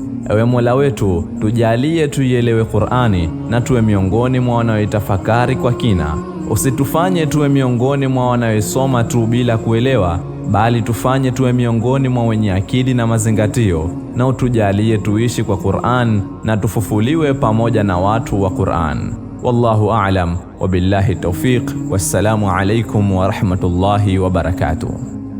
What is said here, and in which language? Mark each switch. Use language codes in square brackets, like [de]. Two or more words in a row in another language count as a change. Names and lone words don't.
[sw] Ewe Mola wetu, tujalie tuielewe Qur'ani na tuwe miongoni mwa wanaoitafakari kwa kina. Usitufanye tuwe miongoni mwa wanaoisoma tu bila kuelewa, bali tufanye tuwe miongoni mwa wenye akili na mazingatio, na utujalie tuishi kwa Qur'an na tufufuliwe pamoja na watu wa Qur'an. [ar] والله أعلم وبالله التوفيق. والسلام عليكم ورحمة الله وبركاته.